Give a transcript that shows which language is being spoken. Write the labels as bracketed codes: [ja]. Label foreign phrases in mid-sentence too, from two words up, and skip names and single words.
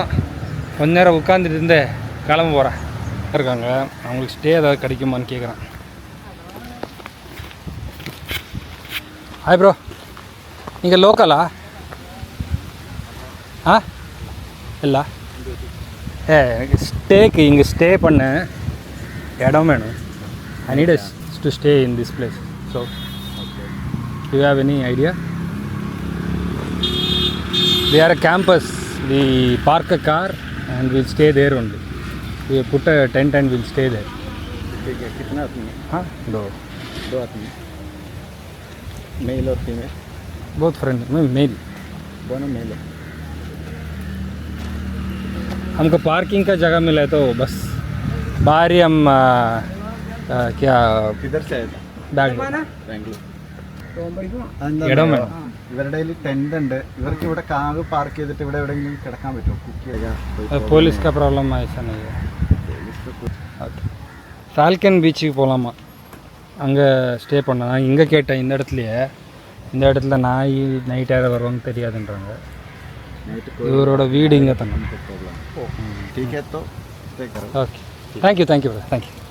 [ta] கொஞ்ச நேரம் உட்காந்துட்டு இருந்து கிளம்ப போகிறேன். இருக்காங்க அவங்களுக்கு ஸ்டே ஏதாவது கிடைக்குமான்னு கேட்குறேன். [en] Hi bro, [ta] நீங்கள் லோக்கலா? ஆ இல்லை எனக்கு ஸ்டேக்கு இங்கே ஸ்டே பண்ண இடம் வேணும். [en] I need to stay in this place. So you have any idea? We are a campus. We park a car and we'll stay there only. We put a tent and we'll stay there. [hi] ठीक है. कितना आदमी? हाँ, दो आदमी. मेल और फीमेल? बहुत फ्रेंड मेल. दोनों मेल है. हमको पार्किंग का जगह मिला है तो बस बाहर ही हम क्या किधर से आए थे? [ml] ബാംഗ്ലൂർ. ഇടം വേണം. ഇവരുടെ കയ്യിൽ ടെന്റ് ഉണ്ട്. ഇവർക്ക് ഇവിടെ കാർ പാർക്ക് ചെയ്തിട്ട് ഇവിടെ എവിടെയെങ്കിലും കിടക്കാൻ പറ്റുമോ? കുക്ക് ചെയ്യാൻ [hi] போலீஸ் का प्रॉब्लम ऐसा नहीं है. [ta] ஓகே, ஃபால்கன் பீச்சுக்கு போகலாமா? அங்கே ஸ்டே பண்ண நான் இங்கே கேட்டேன். இந்த இடத்துல நாய் நைட் யாரும் வருவாங்க தெரியாதுன்றாங்க. இவரோட வீடு இங்கே தானே. ஓகே, [en] thank you thank you bro, thank you.